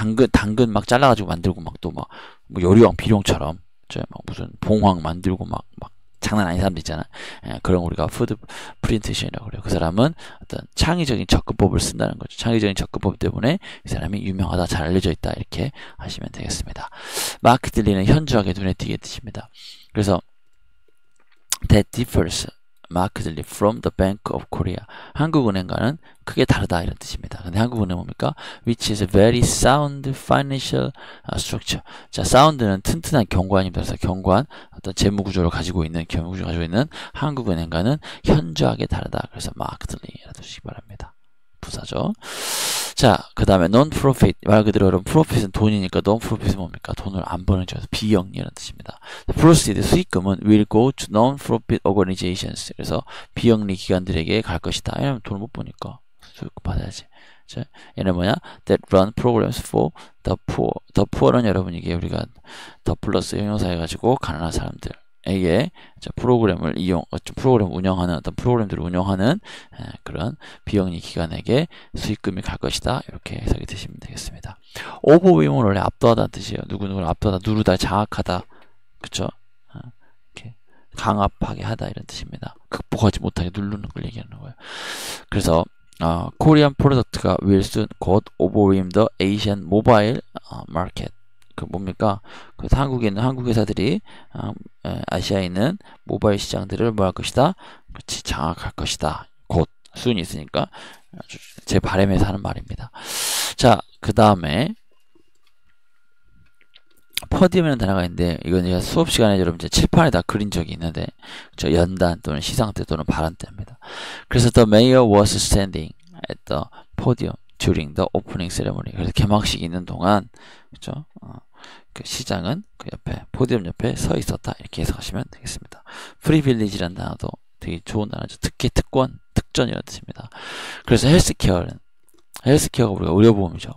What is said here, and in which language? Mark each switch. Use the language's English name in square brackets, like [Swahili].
[Korean] 당근 막 잘라가지고 만들고 막 또 막 뭐 요리왕 비룡처럼 막 무슨 봉황 만들고 막 장난 아닌 사람들 있잖아. 그런 우리가 푸드 프레젠테이션이라고 그래요. 그 사람은 어떤 창의적인 접근법을 쓴다는 거죠. 창의적인 접근법 때문에 이 사람이 유명하다, 잘 알려져 있다 이렇게 하시면 되겠습니다. 마켓들리는 현저하게 눈에 띄게 뜻입니다. 그래서 [English] that differs markedly from the Bank of Korea. [Korean] 한국은행과는 크게 다르다 이런 뜻입니다. 근데 한국은행 뭡니까? [English] Which is a very sound financial structure. [Korean] 자, sound는 튼튼한 경관입니다. 그래서 경관, 어떤 재무구조를 가지고 있는 한국은행과는 현저하게 다르다. 그래서 markedly 이라고 주시기 바랍니다. 부사죠. 자, 그 다음에 non-profit 말 그대로 여러분 profit은 돈이니까 non-profit은 뭡니까? 돈을 안 버는 쪽에서 비영리라는 뜻입니다. proceed 수익금은 [English] will go to non-profit organizations [Korean] 그래서 비영리 기관들에게 갈 것이다. 왜냐면 돈을 못 버니까 수익금 받아야지. 자, 얘는 뭐냐? [English] that run programs for the poor. [Korean] the poor는 여러분 이게 우리가 더 플러스 형용사 해가지고 가난한 사람들 에게 프로그램을 프로그램 운영하는 어떤 프로그램들을 운영하는 그런 비영리 기관에게 수익금이 갈 것이다 이렇게 해석이 되시면 되겠습니다. overwhelm은 원래 압도하다는 뜻이에요. 누구누구를 압도하다, 누르다, 장악하다, 그쵸? 이렇게 강압하게 하다 이런 뜻입니다. 극복하지 못하게 누르는 걸 얘기하는 거예요. 그래서 [English] 코리안 프로덕트가 will soon [Korean] 곧 [English] overwhelm the Asian mobile market. [Korean] 그 뭡니까? 그 한국에 있는 한국 회사들이 아시아에 있는 모바일 시장들을 뭐 할 것이다? 그렇지, 장악할 것이다. 곧 순이 있으니까 제 바람에서 하는 말입니다. 자, 그 다음에 포디움이라는 단어가 있는데 이건 제가 수업 시간에 여러분 이제 칠판에다 그린 적이 있는데 저 연단 또는 시상 때 또는 발언 때입니다. [English] 그래서 the mayor was standing at the podium during the opening ceremony. [Korean] 그래서 개막식이 있는 동안 그렇죠? 그 시장은 그 옆에 포디움 옆에 서 있었다 이렇게 해석하시면 되겠습니다. 프리빌리지라는 단어도 되게 좋은 단어죠. 특혜, 특권, 특전 이런 뜻입니다. 그래서 헬스케어가 우리가 의료보험이죠.